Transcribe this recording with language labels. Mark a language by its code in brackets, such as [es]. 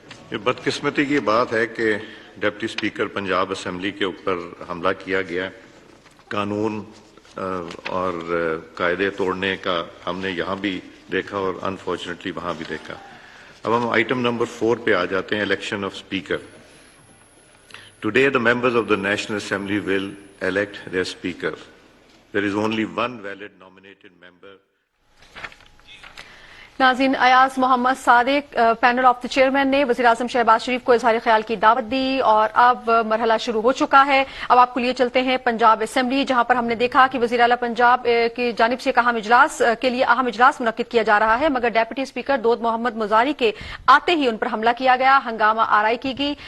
[ur] یہ بدقسمتی کی بات ہے کہ ڈپٹی اسپیکر پنجاب اسمبلی کے اوپر حملہ کیا گیا. قانون اور قاعدے توڑنے کا ہم نے یہاں بھی دیکھا اور انفارچونیٹلی وہاں بھی دیکھا. اب ہم آئٹم نمبر 4 پہ آ جاتے ہیں, election of speaker. [en] Today the members of the National Assembly will elect their speaker. There is only one valid nominated member. [ur] ناظرین, ایاز محمد صادق پینل آف دی چیئرمین نے وزیر اعظم شہباز شریف کو اظہار خیال کی دعوت دی اور اب مرحلہ شروع ہو چکا ہے. اب آپ کو لیے چلتے ہیں پنجاب اسمبلی, جہاں پر ہم نے دیکھا کہ وزیر اعلیٰ پنجاب کی جانب سے ایک اہم اجلاس کے لیے اہم اجلاس منعقد کیا جا رہا ہے, مگر ڈیپٹی اسپیکر دود محمد مزاری کے آتے ہی ان پر حملہ کیا گیا, ہنگامہ آرائی کی گئی.